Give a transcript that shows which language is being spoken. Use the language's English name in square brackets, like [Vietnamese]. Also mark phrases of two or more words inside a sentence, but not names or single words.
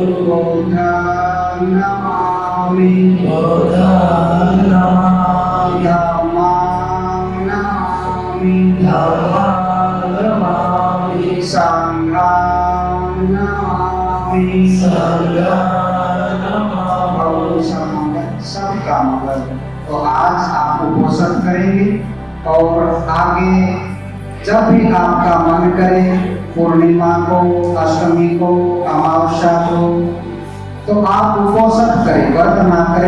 [Pali] बुद्धं नमामि बुद्धं नमामि धम्मं नमामि धम्मं नमामि संघं नमामि संघं नमामि। [Hindi] और सबका मंगल। तो आज आप उपोषण करेंगे और आगे जब भी आपका मन करे, पूर्णिमा को, अष्टमी को, अमावस्या को, तो आप उपोषण करें, व्रत ना करें।